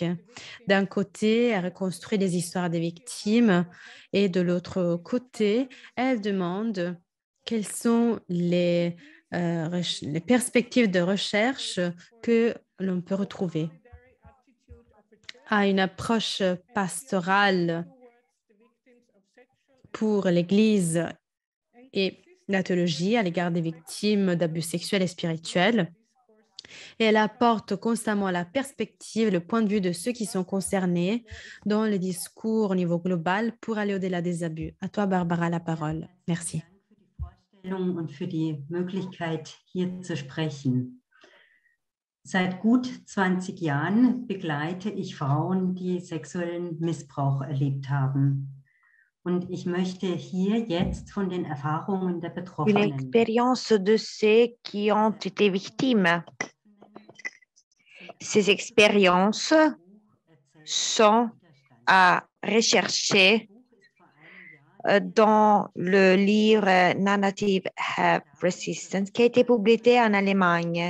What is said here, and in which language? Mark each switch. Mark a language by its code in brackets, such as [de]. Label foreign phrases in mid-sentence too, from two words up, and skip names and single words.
[fr] D'un côté, elle reconstruit les histoires des victimes et de l'autre côté, elle demande quelles sont les perspectives de recherche que l'on peut retrouver à une approche pastorale pour l'Église et la théologie à l'égard des victimes d'abus sexuels et spirituels. Et elle apporte constamment la perspective, le point de vue de ceux qui sont concernés dans le discours au niveau global pour aller au-delà des abus. À toi, Barbara, la parole. Merci. [de] Und für die Möglichkeit, hier zu sprechen. Seit gut 20 Jahren begleite ich Frauen, die sexuellen Missbrauch erlebt haben. Und ich möchte hier jetzt von den Erfahrungen der [fr] Une [de] Betroffenen [fr] expérience de ceux qui ont été victimes. Ces expériences sont à rechercher dans le livre Narrative Have Resistance qui a été publié en Allemagne.